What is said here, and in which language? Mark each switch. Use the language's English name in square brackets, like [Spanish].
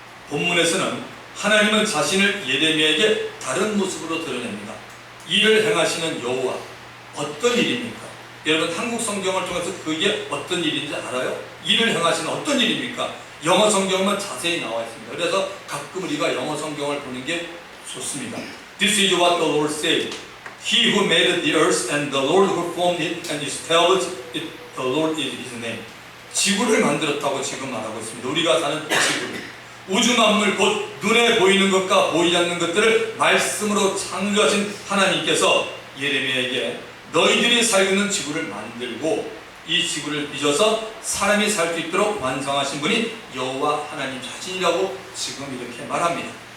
[Korean] 본문에서는 하나님은 자신을 예레미야에게 다른 모습으로 드러냅니다. 이를 행하시는 여호와, 어떤 일입니까? 여러분 한국 성경을 통해서 그게 어떤 일인지 알아요? 이를 행하시는 어떤 일입니까? 영어 성경은 자세히 나와 있습니다. 그래서 가끔 우리가 영어 성경을 보는 게 좋습니다. [English] This is what the Lord said. He who made the earth and the Lord who formed it and established it, the Lord is His name. [Korean] 지구를 만들었다고 지금 말하고 있습니다. 우리가 사는 지구를. 우주 만물 곧 눈에 보이는 것과 보이지 않는 것들을 말씀으로 창조하신 하나님께서 예레미야에게 너희들이 살고 있는 지구를 만들고 이 지구를 빚어서 사람이 살 수 있도록 완성하신 분이 여호와 하나님 자신이라고 지금 이렇게 말합니다.